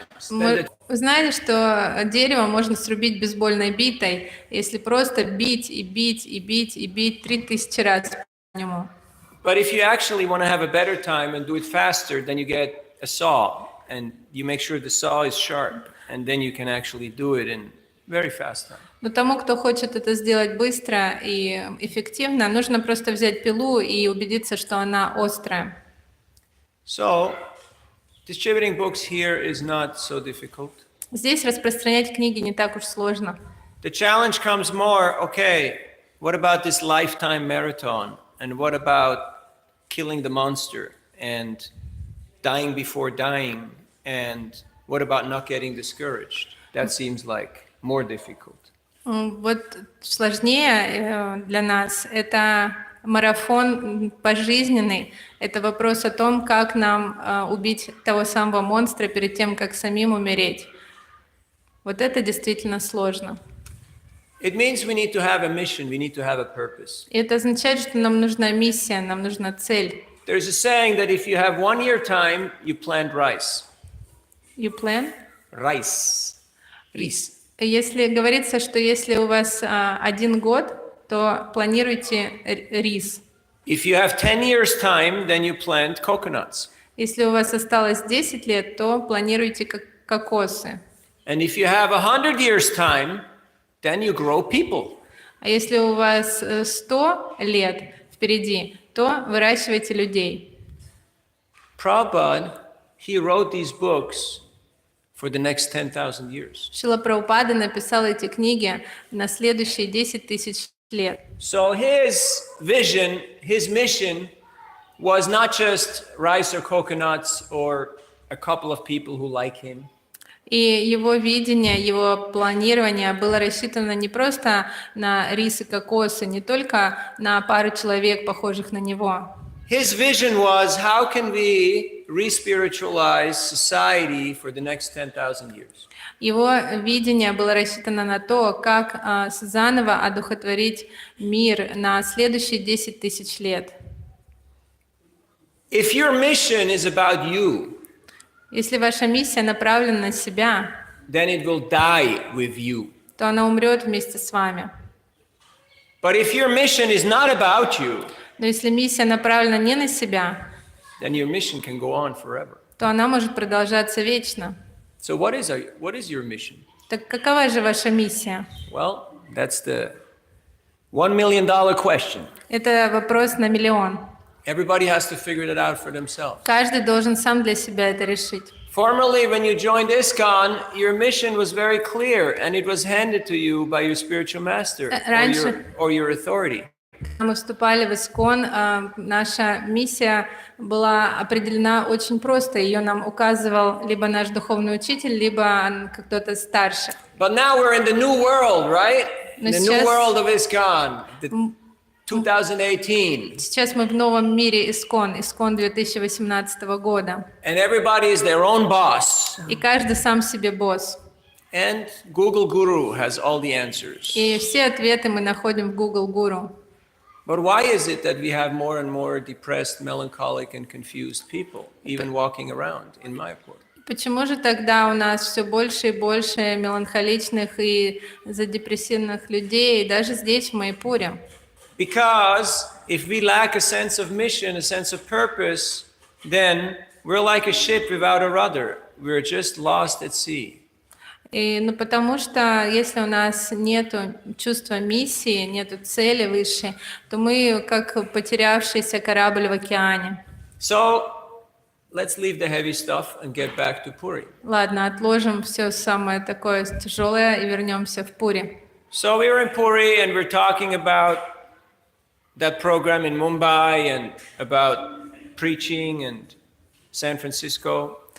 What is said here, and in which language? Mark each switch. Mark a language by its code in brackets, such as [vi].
[ru] Вы знали, что дерево можно срубить бейсбольной битой, если просто бить и бить и бить и бить 3000 раз по нему. [en] But if you actually want to have a better time and do it faster, then you get a saw and you make sure the saw is sharp, and then you can actually do it in very fast time. [ru] Но тому, кто хочет это сделать быстро и эффективно, нужно просто взять пилу и убедиться, что она острая. [en] So, distributing books here is not so difficult. [ru] Здесь распространять книги не так уж сложно. [en] The challenge comes more, okay, what about this lifetime marathon? And what about killing the monster and dying before dying and what about not getting discouraged? That seems like more difficult. [ru] Вот сложнее для нас это марафон пожизненный. Это вопрос о том, как нам убить того самого монстра перед тем, как самим умереть. Вот это действительно сложно. [en] It means we need to have a mission, we need to have a purpose. [ru] И это означает, что нам нужна миссия, нам нужна цель. [en] There's a saying that if you have 1 year time, you plant rice. You plan? Rice. Рис. [ru] Если говорится, что если у вас 1 год, то планируйте рис. [en] If you have 10 years time, then you plant coconuts. [ru] Если у вас осталось 10 лет, то планируйте кокосы. [en] And if you have 100 years time, then you grow people. [ru] А если у вас 100 лет впереди, то выращивайте людей. [en] Prabhupada, he wrote these books for the next 10,000 years. [ru] Шрила Прабхупада написал эти книги на следующие 10 тысяч лет. [en] So his vision, his mission was not just rice or coconuts or a couple of people who like him. [ru] И его видение, его планирование было рассчитано не просто на рис и кокосы, не только на пару человек, похожих на него. [en] His vision was, how can we re-spiritualize society for the next 10,000 years? [ru] Его видение было рассчитано на то, как заново одухотворить мир на следующие 10 тысяч лет. [en] If your mission is about you, [ru] Если ваша миссия направлена на себя, [en] then it will die with you. [ru] то она умрет вместе с вами. [en] But if your mission is not about you, [ru] Но если миссия направлена не на себя, [en] then your mission can go on forever. [ru] то она может продолжаться вечно. [en] So what is your mission? [ru] Так какова же ваша миссия? [en] Well, that's the $1 million question. [ru] Это вопрос на миллион. [en] Everybody has to figure it out for themselves. [ru] Каждый должен сам для себя это решить. [en] Formerly, when you joined ISKCON, your mission was very clear, and it was handed to you by your spiritual master or your authority. [ru] Когда мы вступали в ИСККОН, наша миссия была определена очень просто. Ее нам указывал либо наш духовный учитель, либо кто-то старше. [en] But now we're in the new world, right? [ru] Но [en] The new world of ISKCON, 2018. [ru] Сейчас мы в новом мире ИСККОН 2018 года. [en] And everybody is their own boss. [ru] И каждый сам себе босс. [en] And Google Guru has all the answers. [ru] И все ответы мы находим в Google Guru. [en] But why is it that we have more and more depressed, melancholic, and confused people, even walking around in Mayapur? [ru] Почему же тогда у нас все больше и больше меланхоличных и задепрессивных людей, даже здесь, в Майпуре? [en] Because if we lack a sense of mission, a sense of purpose, then we're like a ship without a rudder. We're just lost at sea. [ru] Потому что если у нас нет чувства миссии, нет цели высшей, то мы как потерявшийся корабль в океане. [en] So let's leave the heavy stuff and get back to Puri. [ru] Ладно, отложим все самое такое тяжелое и вернемся в Пури. [en] So we were in Puri and we're talking about that program in Mumbai and about preaching and San Francisco.